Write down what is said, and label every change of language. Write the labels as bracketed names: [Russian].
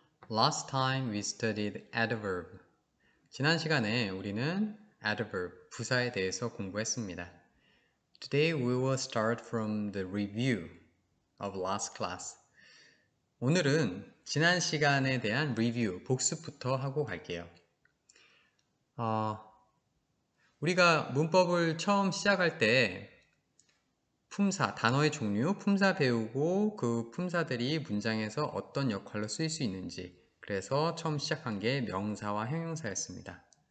[English] Last time we studied adverb. [Korean] 지난 시간에 우리는 adverb, 부사에 대해서 공부했습니다. [English] Today we will start from the review of last class. [Korean] 오늘은 지난 시간에 대한 리뷰, 복습부터 하고 갈게요. 우리가 문법을 처음 시작할 때 품사, 단어의 종류, 품사 배우고 그 품사들이 문장에서 어떤 역할로 쓰일 수 있는지, 그래서 처음 시작한 게 명사와 형용사였습니다.